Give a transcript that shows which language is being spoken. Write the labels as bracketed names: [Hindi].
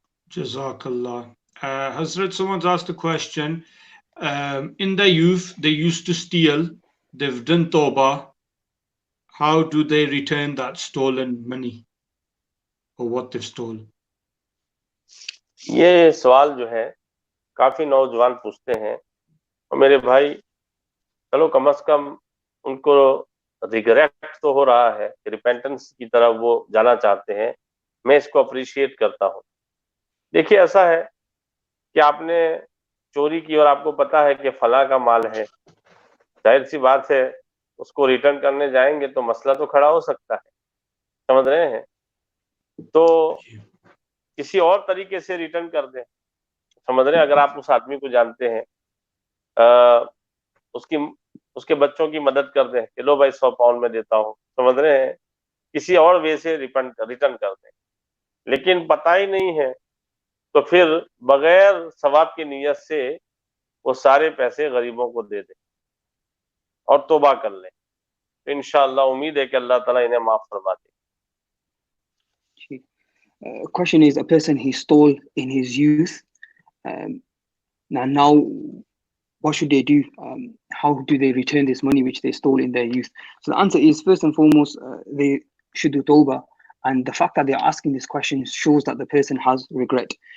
[English] Jazakallah. Hazrat, someone's asked a question. In their youth, they used to steal. They've done tawbah. How do they return that stolen money or what they've stolen? [Hindi] ये सवाल जो है काफी नौजवान पूछते हैं, और मेरे भाई चलो कम से कम उनको रिग्रेट तो हो रहा है, रिपेंटेंस की तरफ वो जाना चाहते हैं, मैं इसको अप्रिशिएट करता हूँ। देखिए ऐसा है कि आपने चोरी की और आपको पता है कि फला का माल है, जाहिर सी बात है उसको रिटर्न करने जाएंगे तो मसला तो खड़ा हो सकता है, समझ रहे हैं? तो किसी और तरीके से रिटर्न कर दें, समझ रहे हैं? अगर आप उस आदमी को जानते हैं, उसके बच्चों की मदद कर दें कि लो भाई 100 पाउंड में देता हूँ, समझ रहे हैं? किसी और वे से रिटर्न कर दें। लेकिन पता ही नहीं है तो फिर बगैर सवाब की नीयत से वो सारे पैसे गरीबों को दे दें और तौबा कर लें, तो इंशाअल्लाह उम्मीद है कि अल्लाह ताला इन्हें माफ फरमा दे। [English] Question is, a person he stole in his youth. Now, what should they do? How do they return this money which they stole in their youth? So the answer is, first and foremost, they should do tawbah. And the fact that they're asking this question shows that the person has regret.